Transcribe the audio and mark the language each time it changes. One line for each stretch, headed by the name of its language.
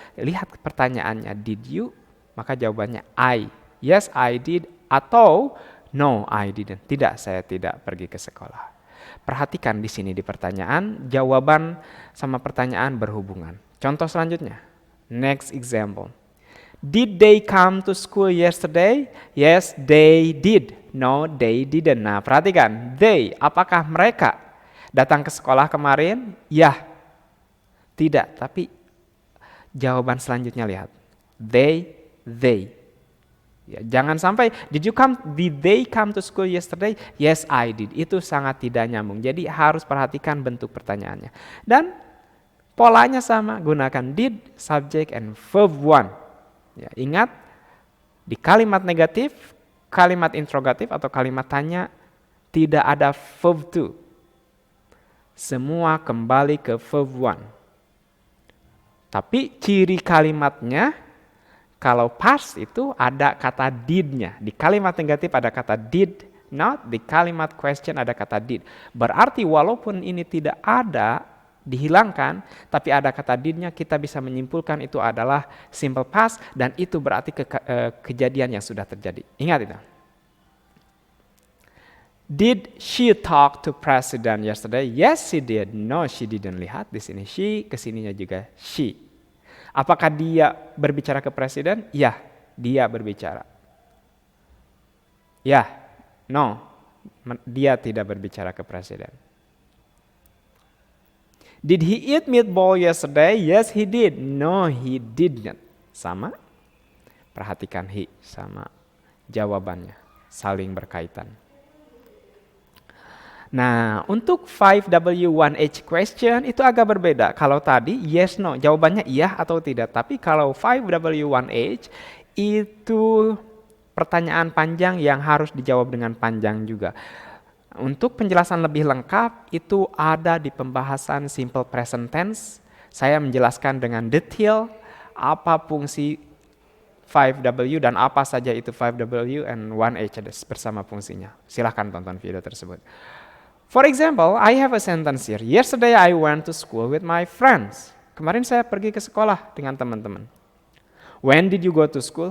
Indonesian: Lihat pertanyaannya,
English: did you?
Indonesian: Maka jawabannya
English: I. Yes, I did. Atau no, I didn't.
Indonesian: Tidak, saya tidak pergi ke sekolah. Perhatikan di sini di pertanyaan, jawaban sama pertanyaan berhubungan. Contoh selanjutnya.
English: Next example. Did they come to school yesterday? Yes, they did. No, they didn't.
Indonesian: Nah, perhatikan. They, apakah mereka datang ke sekolah kemarin? Ya. Tidak, tapi jawaban selanjutnya lihat. They. Ya, jangan sampai
English: did they come to school yesterday? Yes, I did.
Indonesian: Itu sangat tidak nyambung. Jadi harus perhatikan bentuk pertanyaannya. Dan polanya sama, gunakan did, subject, and verb 1. Ya, ingat, di kalimat negatif, kalimat interrogatif atau kalimat tanya tidak ada verb 2. Semua kembali ke verb 1. Tapi ciri kalimatnya, kalau past itu ada kata did-nya. Di kalimat negatif ada kata did not, di kalimat question ada kata did. Berarti walaupun ini tidak ada, dihilangkan, tapi ada kata did-nya, kita bisa menyimpulkan itu adalah simple past dan itu berarti kejadian yang sudah terjadi. Ingat itu.
English: Did she talk to president yesterday? Yes, she did. No, she didn't.
Indonesian: Lihat di sini she, kesininya juga she. Apakah dia berbicara ke presiden? Ya, dia berbicara. Ya, no, dia tidak berbicara ke presiden.
English: Did he eat meatball yesterday? Yes, he did. No, he didn't.
Indonesian: Sama, perhatikan he sama jawabannya, saling berkaitan. Nah, untuk 5W1H question itu agak berbeda. Kalau tadi yes, no, jawabannya iya atau tidak. Tapi kalau 5W1H itu pertanyaan panjang yang harus dijawab dengan panjang juga. Untuk penjelasan lebih lengkap itu ada di pembahasan simple present tense. Saya menjelaskan dengan detail apa fungsi 5W dan apa saja itu 5W and 1H bersama fungsinya. Silahkan tonton video tersebut.
English: For example, I have a sentence here. Yesterday I went to school with my friends.
Indonesian: Kemarin saya pergi ke sekolah dengan teman-teman.
English: When did you go to school?